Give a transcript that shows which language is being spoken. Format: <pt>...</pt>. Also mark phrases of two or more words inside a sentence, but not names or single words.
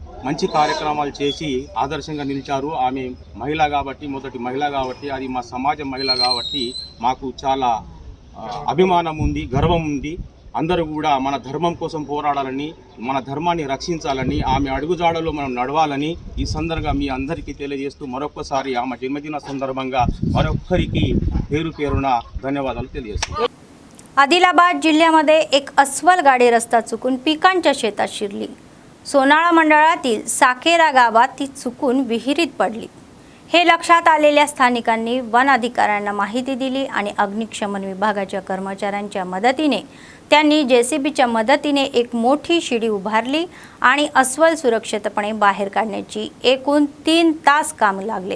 <te>మంచి కార్యక్రమాలు చేసి ఆదర్శంగా నిలిచారు. ఆమె మహిళ కాబట్టి, మొదటి మహిళ కాబట్టి, అది మా సమాజ మహిళ కాబట్టి మాకు చాలా అభిమానం ఉంది, గర్వం ఉంది. అందరూ కూడా మన ధర్మం కోసం పోరాడాలని, మన ధర్మాన్ని రక్షించాలని, ఆమె అడుగుజాడలో మనం నడవాలని ఈ సందర్భంగా మీ అందరికీ తెలియజేస్తూ మరొకసారి ఆమె జన్మదిన సందర్భంగా మరొక్కరికి పేరు పేరున धन्यवादाలు తెలియజేస్తున్నాను.</te> <mr>आदिलाबाद जिल्ह्यामध्ये एक अस्वल गाडी रस्ता चुकून पिकांच्या शेतात शिरली. सोनाळा मंडळातील साकेरा गावात ती चुकून विहिरीत पडली. हे लक्षात आलेल्या स्थानिकांनी वन अधिकाऱ्यांना माहिती दिली आणि अग्निशमन विभागाच्या कर्मचाऱ्यांच्या मदतीने त्यांनी जेसीबीच्या मदतीने एक मोठी शिडी उभारली आणि अस्वल सुरक्षितपणे बाहेर काढण्याची एकूण 3 तास काम लागले.</mr>